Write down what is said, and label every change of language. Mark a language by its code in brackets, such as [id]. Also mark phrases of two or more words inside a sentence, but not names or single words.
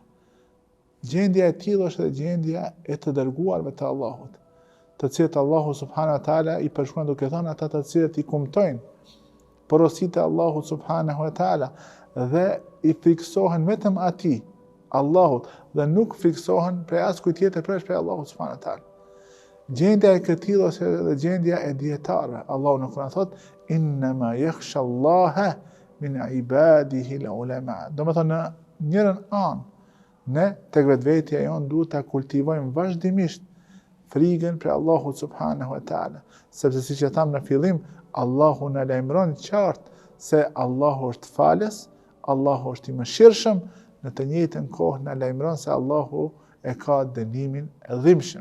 [sq] Gjendja e tillë është edhe gjendja e të dërguarve të Allahut, të cilët Allahu [ar] سبحانه وتعالى [sq] i përshkruan duke thënë ata të cilët i kumtojnë porositë e Allahut [ar] سبحانه وتعالى [sq] dhe i friksohen vetëm atij, Allahut, dhe nuk friksohen prej askujt tjetër përveç prej Allahut [ar] سبحانه وتعالى. [sq] Gjendja e këtij është edhe gjendja e dietarëve. Allahu në Kur'an thotë [ar] إنما يخشى الله من عباده العلماء. [sq] Do të thonë në njërin anë ne tek vetvetja jon duhet ta kultivojmë vazhdimisht frikën për Allahut [ar] سبحانه وتعالى, [sq] sepse siç e tham në fillim, Allahu na lajmëron qartë se Allahu është falës, Allahu është i mëshirshëm, në të njëjtën kohë na lajmëron se Allahu e ka dënimin e dhimbshëm.